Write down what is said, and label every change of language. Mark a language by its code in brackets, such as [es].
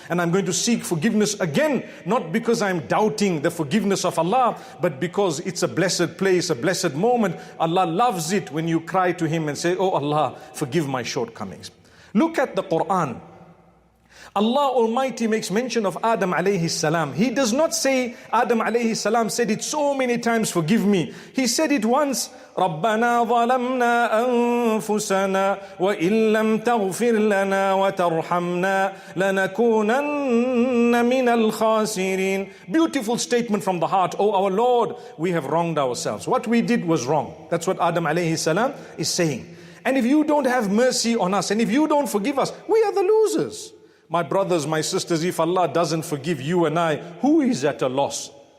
[en] And I'm going to seek forgiveness again, not because I'm doubting the forgiveness of Allah, but because it's a blessed place, a blessed moment. Allah loves it when you cry to Him and say, oh Allah, forgive my shortcomings. Look at the Quran. Allah Almighty makes mention of Adam alayhi salam. He does not say, Adam alayhi salam said it so many times, forgive me. He said it once, [ar] رَبَّنَا ظَلَمْنَا أَنفُسَنَا وَإِن لَمْ تَغْفِرْ لَنَا وَتَرْحَمْنَا لَنَكُونَنَّ مِنَ الْخَاسِرِينَ. [en] Beautiful statement from the heart. Oh our Lord, we have wronged ourselves. What we did was wrong. That's what Adam alayhi salam is saying. And if you don't have mercy on us, and if you don't forgive us, we are the losers. My brothers, my sisters, if Allah doesn't forgive you and I, who is at a loss?